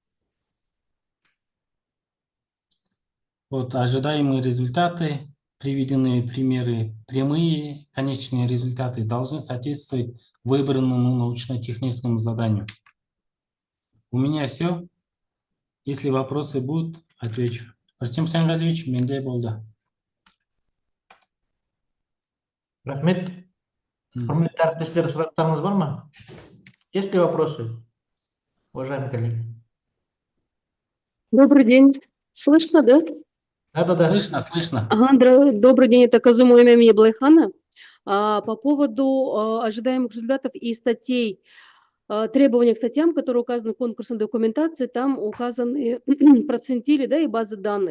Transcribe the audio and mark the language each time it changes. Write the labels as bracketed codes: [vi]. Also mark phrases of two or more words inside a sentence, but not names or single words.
[ru] Вот ожидаемые результаты, приведенные примеры, прямые, конечные результаты должны соответствовать выбранному научно-техническому заданию. У меня все. Если вопросы будут, отвечу. [kk] Артем Сангазович, менде болды. Рахмет. Құрметті әріптестер, сұрақтарыңыз бар ма? [ru] Есть ли вопросы, уважаемые коллеги? Добрый день. Слышно, да? Да. Слышно. Ага, добрый день, это Казуму Эмемия Блайхана. По поводу ожидаемых результатов и статей, требования к статьям, которые указаны в конкурсной документации, там указаны процентили, да, и базы данных.